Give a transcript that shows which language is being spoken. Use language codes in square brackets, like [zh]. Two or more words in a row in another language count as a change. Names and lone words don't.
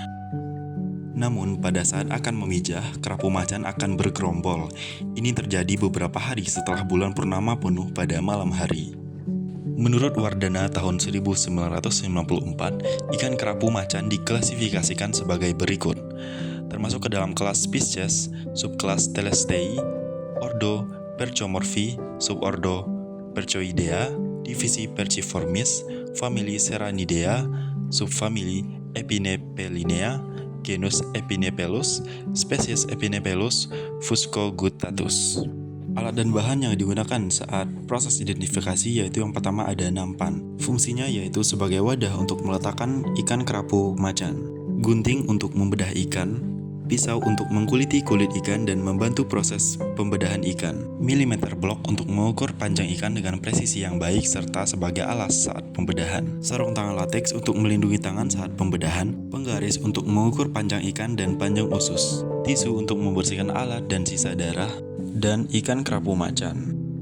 [id] Namun, pada saat akan memijah, kerapu macan akan bergerombol. Ini terjadi beberapa hari setelah bulan purnama penuh pada malam hari. Menurut Wardana tahun 1994, ikan kerapu macan diklasifikasikan sebagai berikut, termasuk ke dalam kelas Pisces, subkelas Telestei, ordo Perchomorphi, subordo Perchoidea, divisi Perciformis, famili Serranidea, subfamili Epinepelinea, genus Epinepelus, spesies Epinepelus fuscoguttatus. Alat dan bahan yang digunakan saat proses identifikasi yaitu yang pertama ada nampan. Fungsinya yaitu sebagai wadah untuk meletakkan ikan kerapu macan, gunting untuk membedah ikan, pisau untuk mengkuliti kulit ikan dan membantu proses pembedahan ikan, milimeter blok untuk mengukur panjang ikan dengan presisi yang baik serta sebagai alas saat pembedahan, sarung tangan lateks untuk melindungi tangan saat pembedahan, penggaris untuk mengukur panjang ikan dan panjang usus, tisu untuk membersihkan alat dan sisa darah, dan ikan kerapu macan.